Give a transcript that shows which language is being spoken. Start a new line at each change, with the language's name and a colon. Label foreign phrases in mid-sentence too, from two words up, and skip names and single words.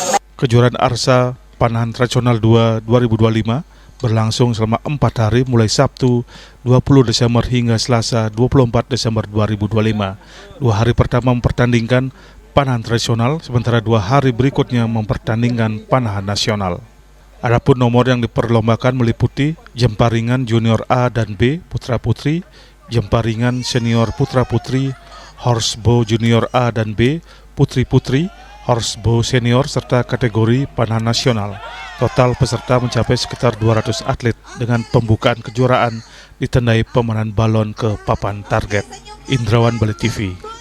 Indonesian: Kejuaraan Arsa Panahan Tradisional 2 2025 berlangsung selama 4 hari mulai Sabtu 20 Desember hingga Selasa 24 Desember 2025. 2 hari pertama mempertandingkan panahan tradisional, sementara 2 hari berikutnya mempertandingkan panahan nasional. Adapun nomor yang diperlombakan meliputi jemparingan junior A dan B putra-putri, jemparingan senior putra-putri, horsebow junior A dan B putri-putri, horsebow senior serta kategori panahan nasional. Total peserta mencapai sekitar 200 atlet dengan pembukaan kejuaraan ditandai pemanahan balon ke papan target. Indrawan Bali TV.